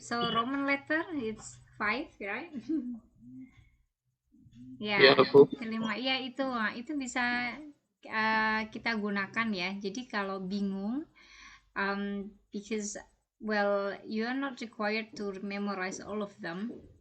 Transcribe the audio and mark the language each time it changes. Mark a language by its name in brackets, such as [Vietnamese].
[English] So Roman letter it's 5, right? [Indonesian] Ya, Ya, Bu. 5. Ya itu bisa kita gunakan ya. Jadi kalau bingung, [English] because well you are not required to memorize all of them.